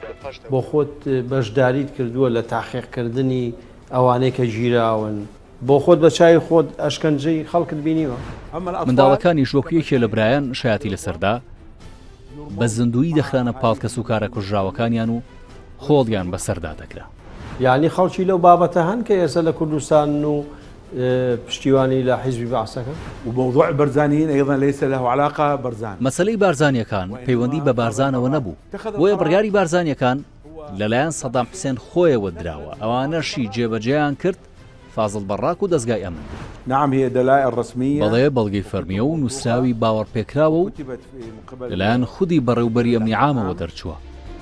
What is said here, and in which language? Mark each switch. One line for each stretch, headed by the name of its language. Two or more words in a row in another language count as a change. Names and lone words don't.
Central Kurdish: بۆ خۆت بەشداریت کردووە لە تاقیقکردنی ئەوانەی کە ژیراون بۆ خۆت بە چای خۆت ئەشکەنجەی خەڵکت بینیوە منداڵەکانی شوەکویەکێ لە برایان شایەتی لەسەردا بە زندویی دەخرانە پاڵکە سوکارە کوژراوەکانیان و خۆڵیان بەسەردا دەکرا یعنی خەڵکی لەو بابەتە هەن کە ئێستا لە کوردستان و پشتیوانی لە حیزبی بەعسەکە
Arabic: وموضوع برزانيين أيضا ليس له علاقة برزان
Central Kurdish: مەسەلەی بارزانیەکان پەیوەندی بە بارزانەوە نەبوو بۆیە بڕیاری بارزانیەکان لەلایەن سەدام حوسێن خۆیەوە دراوە ئەوانەشی جێبەجێیان کرد فازڵ بەڕاک و دەستگای ئەمن
Arabic: نعم هي دلائل رسمية
Central Kurdish: بەڵێ بەڵگەی فەرمیە و نووسراوی باوەڕپێکراوە و لەلایەن خودی بەڕێوبەری ئەمنی عامەوە دەرچووە